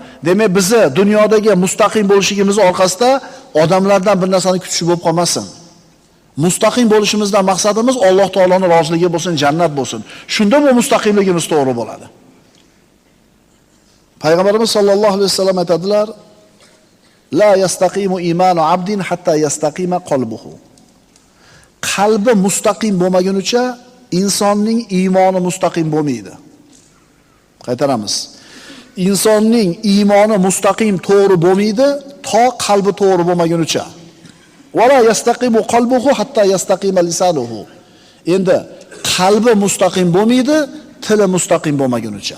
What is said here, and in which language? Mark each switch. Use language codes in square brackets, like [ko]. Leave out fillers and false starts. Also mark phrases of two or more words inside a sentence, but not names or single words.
[uz] Demak, bizni dunyodagi mustaqim bo'lishimiz orqasida odamlardan bir narsani kutish bo'lib qolmasin. Mustaqim bo'lishimizdan maqsadimiz Alloh taoloning roziligi bo'lsin, jannat bo'lsin. Shunda bu mustaqimligimiz to'g'ri bo'ladi. Payg'ambarimiz sollallohu alayhi vasallam aytadilar: [ar] "لا يستقيم إيمان عبد حتى يستقيم قلبه." [uz] Qalbi mustaqim bo'lmagunicha insonning iymoni mustaqim bo'lmaydi. Qaytaramiz. Insonning iymoni mustaqim to'g'ri bo'lmaydi to qalbi to'g'ri bo'lmagunicha. [ar] ولا يستقيم قلبه حتى يستقيم لسانه. [uz] Endi qalbi mustaqim bo'lmaydi, tili mustaqim bo'lmagunicha.